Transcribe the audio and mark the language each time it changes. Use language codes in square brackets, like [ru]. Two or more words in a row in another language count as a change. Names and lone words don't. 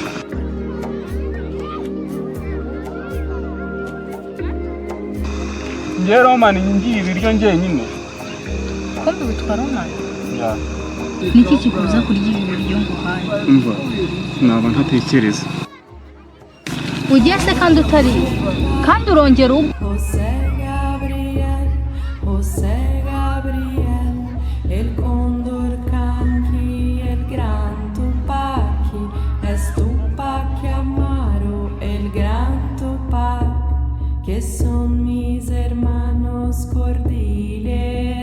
[rw] Njye Roman ngiye ibiryo njyenyine. Kumbe bitwara umwana. Ya. Niki kikubuza kurya ibi biryo nguhaye? Umva, naba ntatekereza. Ugiye se kandi utari kandi urongera ubu. [es] José Gabriel, el cóndor canqui, el gran Tupaki, es Tupac Amaro, el gran Tupac, que son mis hermanos cordiles.